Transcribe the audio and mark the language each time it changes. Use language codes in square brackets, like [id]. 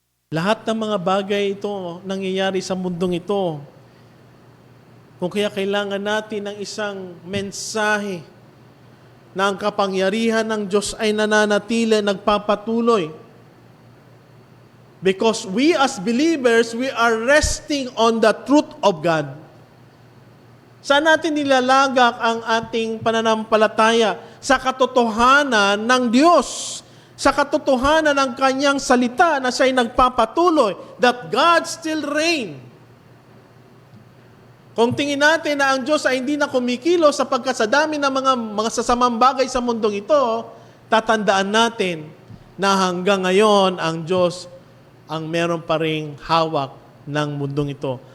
[tl] Lahat ng mga bagay ito nangyayari sa mundong ito. Kung kaya kailangan natin ng isang mensahe na ang kapangyarihan ng Diyos ay nananatili, nagpapatuloy. [en] Because we as believers, we are resting on the truth of God. [tl] Saan natin nilalagak ang ating pananampalataya? Sa katotohanan ng Diyos. Sa katotohanan ng Kanyang salita na siya'y nagpapatuloy. [en] That God still reign. [tl] Kung tingin natin na ang Diyos ay hindi na kumikilos sapagkat sa dami ng mga sasamang bagay sa mundong ito, tatandaan natin na hanggang ngayon ang Diyos ang meron pa ring hawak ng mundong ito.